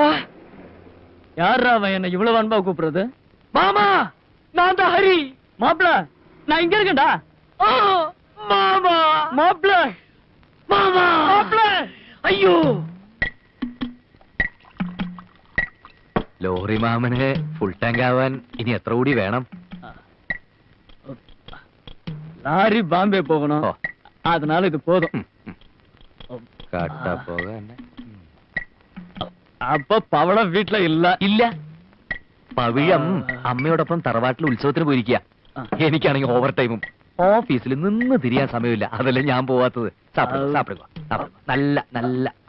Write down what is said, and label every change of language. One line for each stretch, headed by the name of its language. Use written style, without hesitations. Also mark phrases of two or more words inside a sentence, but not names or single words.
Tamil: யாரா அவன் என்ன இவ்வளவு அன்பா கூப்பிடுறது? மாமா, நான் தான் ஹரி. மாப்பிள, நான் இங்க இருக்கேன்டா. மாமா, மாப்பிள, மாமா, மாப்பிள. ஐயோ.
Malayalam: ലോറി മാമന് ഫുൾ ടാങ്ക് ആവാൻ ഇനി എത്ര കൂടി വേണം?
Tamil: லாரி பாம்பே போகணும், அதனால இது போதும்.
Malayalam: കട്ട പോകാൻ. അപ്പൊ പവളം വീട്ടില് ഇല്ല? ഇല്ല, പവിഴം അമ്മയോടൊപ്പം തറവാട്ടിൽ ഉത്സവത്തിന് പോയിരിക്കുക. എനിക്കാണെങ്കിൽ ഓവർ ടൈമും ഓഫീസിൽ നിന്ന് തിരിയാൻ സമയമില്ല. അതല്ലേ ഞാൻ പോവാത്തത്. സാപ്പിടുക നല്ല നല്ല.